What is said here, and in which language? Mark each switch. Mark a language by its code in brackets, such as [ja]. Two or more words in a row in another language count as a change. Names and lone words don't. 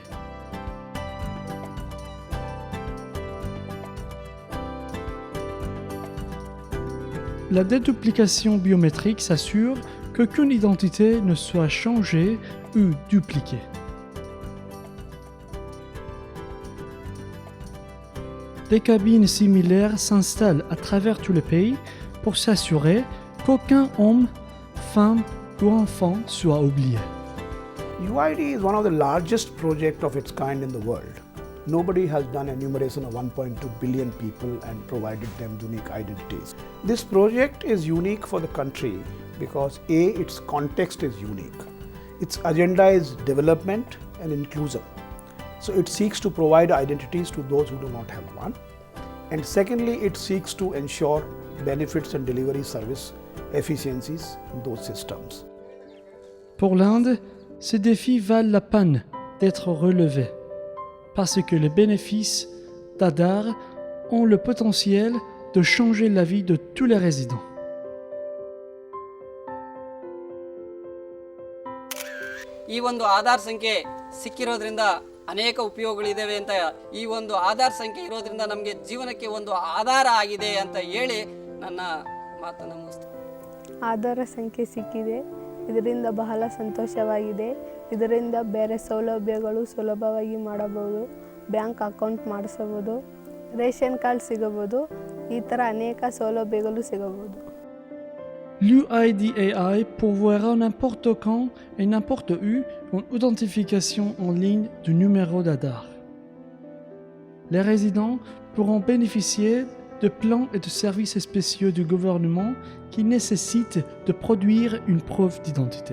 [fr] La déduplication biométrique s'assure qu'aucune identité ne soit changée ou dupliquée. Des cabines similaires s'installent à travers tous les pays pour s'assurer qu'aucun homme, femme ou enfant soit oublié. [en] UID is one of the largest projects of its kind in the world. Nobody has done enumeration of 1.2 billion people and provided them unique identities. This project is unique for the country because A, its context is unique. Its agenda is development and inclusion. So it seeks to provide identities to those who do not have one. And secondly, it seeks to ensure benefits and delivery service efficiencies in those systems. [fr] Pour l'Inde, ces défis valent la peine d'être relevés parce que les bénéfices d'Aadhaar ont le potentiel de changer la vie de tous les résidents. [kn] ಈ ಒಂದು ಆಧಾರ್ ಸಂಖ್ಯೆ ಸಿಕ್ಕಿರೋದ್ರಿಂದ ಅನೇಕ ಉಪಯೋಗಗಳಿವೆ ಅಂತ ಈ ಒಂದು ಆಧಾರ್ ಸಂಖ್ಯೆ ಇರೋದ್ರಿಂದ ನಮಗೆ ಜೀವನಕ್ಕೆ ಒಂದು ಆಧಾರ ಆಗಿದೆ ಅಂತ ಹೇಳಿ ನನ್ನ ಮಾತನ್ನು ಮುಗಿಸ್ತೀನಿ. ಆಧಾರ ಸಂಖ್ಯೆ ಸಿಕ್ಕಿದೆ, ಇದರಿಂದ ಬಹಳ ಸಂತೋಷವಾಗಿದೆ. ಇದರಿಂದ ಬೇರೆ ಸೌಲಭ್ಯಗಳು ಸುಲಭವಾಗಿ ಮಾಡಬಹುದು, [en] bank account [kn] ಮಾಡಿಸಬಹುದು, [en] ration card [kn] ಸಿಗಬಹುದು, ಈ ಥರ ಅನೇಕ ಸೌಲಭ್ಯಗಳು ಸಿಗಬಹುದು. [fr] L'UID AI pourvoira n'importe quand et n'importe où une authentification en ligne du numéro d'Aadhaar. Les résidents pourront bénéficier de plans et de services spéciaux du gouvernement qui nécessitent de produire une preuve d'identité.